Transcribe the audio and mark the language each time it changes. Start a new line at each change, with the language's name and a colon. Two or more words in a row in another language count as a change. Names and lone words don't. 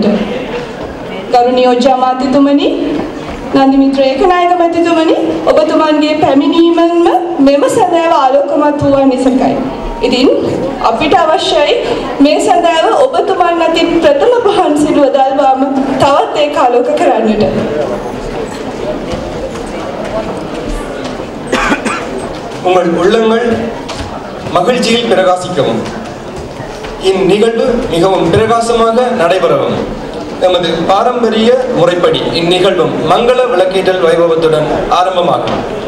Sinhala: ගරු නියෝජ්‍ය අමාත්‍යතුමනි, නන්දිමිත්‍ර ඒකනායක මැතිතුමනි, ඔබතුමන්ගේ පැමිණීමෙන්ම මෙම සැඳෑව ආලෝකමත් වූවා නිසකයි. ඉතින් අපිට අවශ්‍යයි මේ සඳහාව ඔබතුමන් අතින් ප්‍රථම පහන් සිළුව දල්වාම තවත් ඒක ආලෝක කරන්නට.
Tamil: உங்கள் உள்ளங்கள் மகிழ்ச்சியில் பிரகாசிக்கவும். இந்நிகழ்வு மிகவும் பிரகாசமாக நடைபெறவும். நமது பாரம்பரிய முறைப்படி இந்நிகழ்வும் மங்கள விளக்கேற்றல் வைபவத்துடன் ஆரம்பமாகும்.